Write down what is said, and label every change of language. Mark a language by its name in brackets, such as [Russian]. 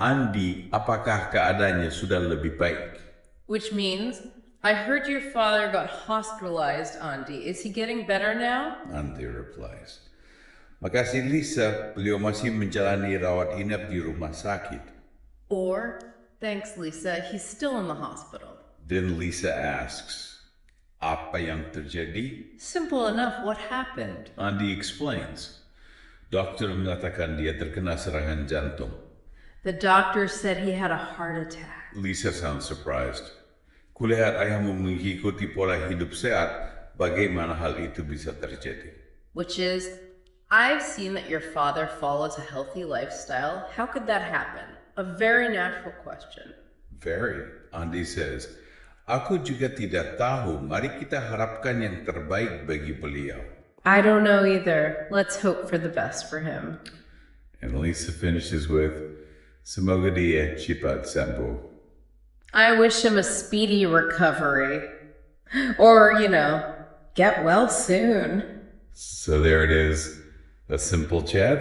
[Indonesian] Andi, apakah keadaannya sudah lebih baik? [English] Which means, I heard your father got hospitalized, Andi. Is he getting better now? Andi replies, [Indonesian] Makasih Lisa, beliau masih menjalani rawat inap di rumah sakit. [English] Or, thanks Lisa, he's still in the hospital. Then Lisa asks, [Indonesian] apa yang terjadi? [English] Simple enough, what happened? Andi explains, [Indonesian] dokter mengatakan dia terkena serangan jantung. [English] The doctor said he had a heart attack. Lisa sounds surprised. [Indonesian] Kulihat ayahmu mengikuti pola hidup sehat, bagaimana hal itu bisa terjadi? [English] Which is, I've seen that your father follows a healthy lifestyle. How could that happen? A very natural question. Very. Andi says, [Indonesian] aku juga tidak tahu. Mari kita harapkan yang terbaik bagi beliau. [English] I don't know either. Let's hope for the best for him. And Lisa finishes with, [Indonesian] Semoga dia cepat sembuh. [English] I wish him a speedy recovery. Or, get well soon. So there it is. A simple chat.